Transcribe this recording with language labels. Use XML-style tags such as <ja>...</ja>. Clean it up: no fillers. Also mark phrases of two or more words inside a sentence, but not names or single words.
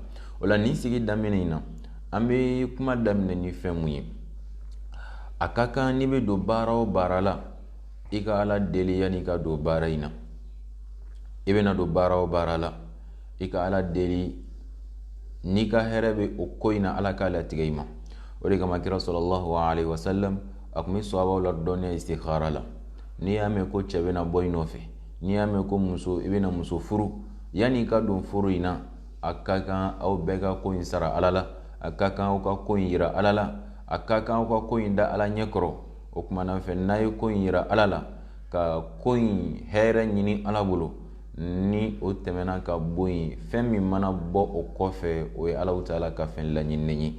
<bm>O la nin sigi daminɛ in na an bɛ kuma daminɛ ni fɛn mun ye. A ka kan n'i bɛ don baara o baara la i ka Ala deli yanni i ka don baara in na. I bɛna don baara o baara la i ka Ala deli, n'i ka hɛrɛ bɛ o ko in na Ala k'a latigɛ i ma. O de kama kira</bm> <ar>صلى الله عليه وسلم</ar> <bm>a tun bɛ sahabaw la dɔnniya istikhara la. N'i y'a mɛn ko cɛ bɛna bɔ i nɔfɛ, n'i y'a mɛn ko i bɛna muso furu, yanni i ka don furu in na a ka kan aw bɛɛ ka ko in sara Ala la, a ka kan aw ka ko in yira Ala la, a ka kan aw ka ko in da Ala ɲɛkɔrɔ. O kumana fɛ n'a ye ko in yira Ala la, ka ko in hɛrɛ ɲini Ala bolo, ni o tɛmɛna ka bɔ yen, fɛn min mana bɔ o kɔfɛ o ye Alahu Taala ka fɛn laɲininen ye.</bm>